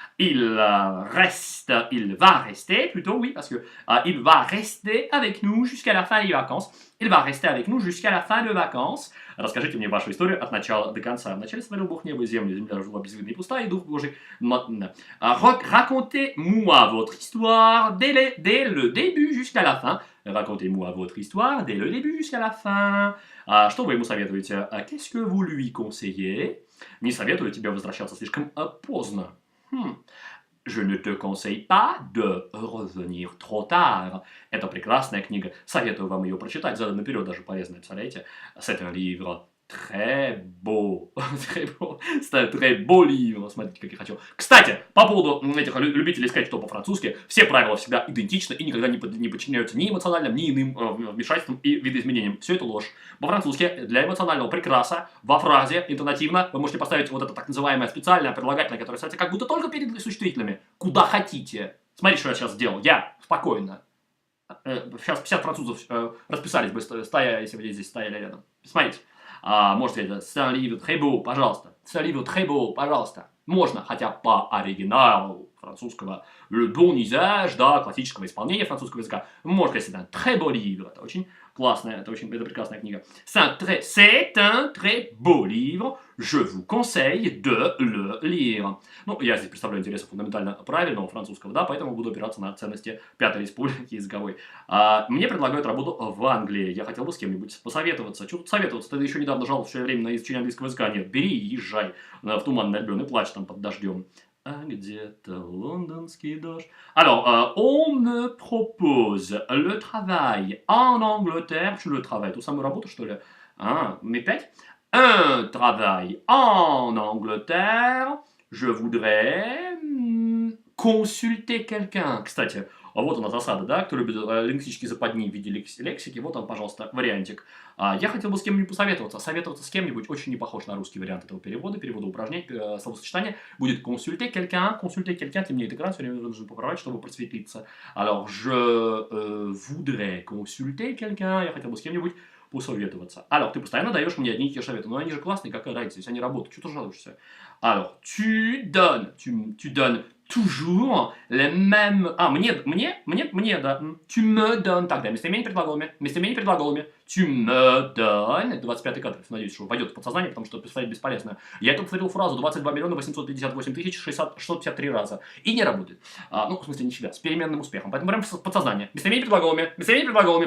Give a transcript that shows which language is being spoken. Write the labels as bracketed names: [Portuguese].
[French] Il va rester, plutôt, oui, parce que il va rester avec nous jusqu'à la fin des vacances. Il va rester avec nous jusqu'à la fin des vacances. [Russian] Расскажите мне вашу историю от начала до конца. Вначале сотворил Бог небо и землю. Земля жила безвидна и пустая, и Дух Божий... [French] Racontez-moi votre histoire dès le début jusqu'à la fin. Racontez-moi votre histoire dès le début jusqu'à la fin. [Russian] Что вы ему советуете? [French] Qu'est-ce que vous lui conseillez? [Russian] Не советую тебе возвращаться слишком поздно. [French] Je ne te conseille pas de revenir trop tard. [Russian] Это прекрасная книга. Советую вам ее прочитать. Задом наперед даже полезно, представляете? [French] C'est un livre très beau. Très beau livre. [Russian] Смотрите, как я хочу. Кстати, по поводу этих любителей искать что по-французски, все правила всегда идентичны и никогда не подчиняются ни эмоциональным, ни иным вмешательствам и видоизменениям. Все это ложь. По-французски для эмоционального прикраса во фразе интонативно вы можете поставить вот это так называемое специальное прилагательное, которое ставится как будто только перед существительными. Куда хотите. Смотрите, что я сейчас сделал. Я спокойно. Сейчас 50 французов расписались бы, стоя, если бы здесь стояли рядом. Смотрите. Можете это [French] c'est un livre très beau, [Russian] пожалуйста. [French] C'est un livre très beau, [Russian] пожалуйста. Можно, хотя по оригиналу французского [French] le bon usage, [Russian] да, классического исполнения французского языка. Можно сказать, [French] c'est un très beau livre. [Russian] Это очень Классная, это прекрасная книга. [French] C'est un très beau livre. Je vous conseille de le lire. [Russian] Ну, я здесь представляю интересы фундаментально правильного французского, да, поэтому буду опираться на ценности Пятой Республики языковой. Мне предлагают работу в Англии. Я хотел бы с кем-нибудь посоветоваться. Что тут советоваться? Ты еще недавно жаловался все время на изучение английского языка. Нет, бери и езжай в Туманный Альбион и плачь там под дождем. А где-то лондонский дождь. [French] Alors, on me propose le travail en Angleterre. [Russian] Что [French] le travail? [Russian] Ту самую работу, что ли? [French] Mais 5. Un travail en Angleterre. Je voudrais consulter quelqu'un. [Russian] Кстати, вот она засада, да? Кто любит лингвистические западни в виде лексики, вот он, пожалуйста, вариантик. Я хотел бы с кем-нибудь посоветоваться. Советоваться с кем-нибудь очень не похож на русский вариант этого перевода упражнений, словосочетания. [French] Будет consulter quelqu'un. Consulter quelqu'un, [Russian] темнеет экран, все время нужно поправить, чтобы просветлиться. [French] Alors, je voudrais consulter quelqu'un. [Russian] Я хотел бы с кем-нибудь посоветоваться. Alors, ты постоянно даешь мне одни и те же советы. Но они же классные, какая разница, если они работают. Что ты жалуешься? [French] Alors, tu donnes toujours les mêmes... [Russian] мне, да. [French] Tu me donnes. [Russian] Так, да, местоимение предлагалами. [French] Tu me donnes. [Russian] 25-й кадр, надеюсь, что войдет в подсознание, потому что повторять бесполезно. Я это повторил фразу 22 миллиона 858 тысяч 653 раза. И не работает. Ну, в смысле, не всегда. С переменным успехом. Поэтому прям в подсознание. Местоимение предлагалами.